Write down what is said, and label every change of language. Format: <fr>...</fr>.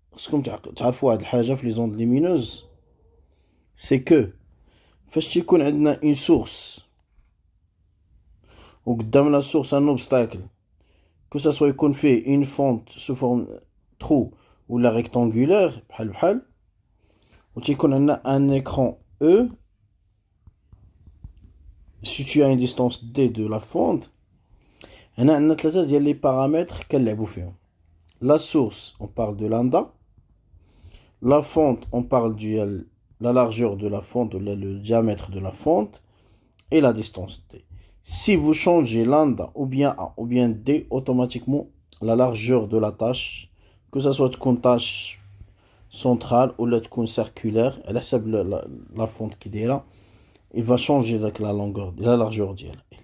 <fr>Comme tu as les ondes lumineuses, c'est que فاش يكون عندنا une source وقدام la source un obstacle, que ça soit يكون فيه une fente sous forme trou ou la rectangulaire بحال وتيكون عندنا un écran E situé à une distance D de la fente.</fr> <ar>هنا عندنا ثلاثة ديال les paramètres كنلعبوا فيهم.</ar> <fr>La source, on parle de lambda. La fente, on parle de la largeur de la fente, le diamètre de la fente, et la distance D. Si vous changez lambda ou bien A ou bien D, automatiquement, la largeur de la tâche, que ce soit une tâche centrale ou une circulaire, elle a la fente qui est là, il va changer la largeur d'elle.</fr>